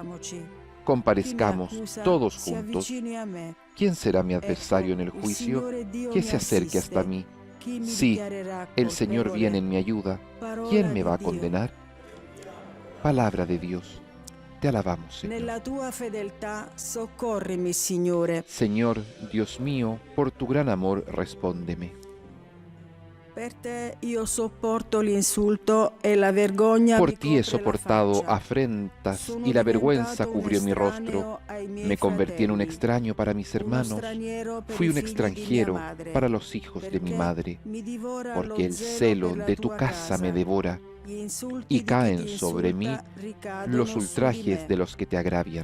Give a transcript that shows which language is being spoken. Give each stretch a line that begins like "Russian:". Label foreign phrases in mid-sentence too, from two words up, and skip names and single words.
Spanish: Comparezcamos todos juntos. ¿Quién será mi adversario en el juicio? Que se acerque hasta mí. Sí, el Señor viene en mi ayuda. ¿Quién me va a condenar? Palabra de Dios. Te alabamos, Señor.
Italian: Nella tua fedeltà soccorrimi, Signore.
Spanish: Señor, Dios mío, por tu gran amor, respóndeme.
Italian: Per te io sopporto l'insulto e la vergogna.
Spanish: Por ti he soportado afrentas y la vergüenza cubrió mi rostro. Me convertí en un extraño para mis hermanos. Fui un extranjero para los hijos de mi madre. Porque el celo de tu casa me devora y caen sobre mí los ultrajes de los que te agravian.